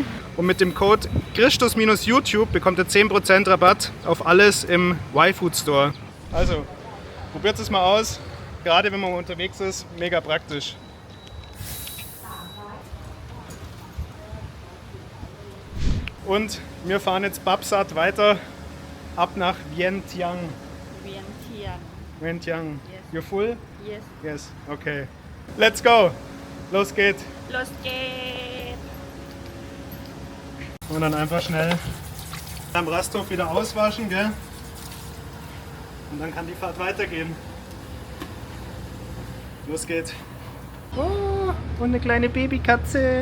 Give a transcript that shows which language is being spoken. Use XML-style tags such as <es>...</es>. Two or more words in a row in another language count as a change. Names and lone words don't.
<de>Und mit dem Code Christus-YouTube bekommt ihr 10% Rabatt auf alles im Y-Food Store. Also, probiert es mal aus. Gerade wenn man unterwegs ist, mega praktisch. Und wir fahren jetzt Babsat weiter ab nach Vientiane.</de> <th>เวียนเทียน</th> <en>Vientiane. Yes. You full? yes Yes. Okay. Let's go.</en> <de>Los geht's. Los geht's Und dann einfach schnell am Rasthof wieder auswaschen, gell? Und dann kann die Fahrt weitergehen. Los geht's. Oh, und eine kleine Babykatze.</de>